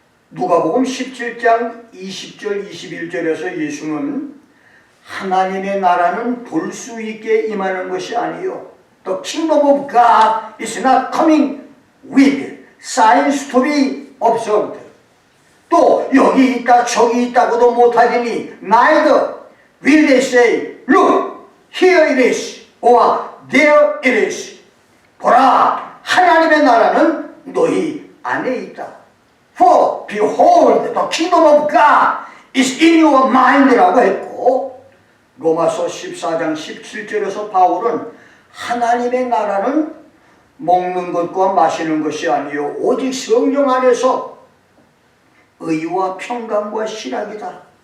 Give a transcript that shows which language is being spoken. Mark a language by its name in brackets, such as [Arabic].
[Korean] 누가복음 17장 20절 21절에서 예수는 하나님의 나라는 볼 수 있게 임하는 것이 아니요, [English] The kingdom of God is not coming with signs to be observed. [Korean] 또 여기 있다 저기 있다고도 못하리니 [English] neither will they say, look, here it is, or there it is. [Korean] 보라, 하나님의 나라는 너희 안에 있다. [English] For behold, the kingdom of God is in your mind [Korean] 라고 했고, 로마서 14장 17절에서 바울은 하나님의 나라는 먹는 것과 마시는 것이 아니요 오직 성령 안에서 의와 평강과 실학이다.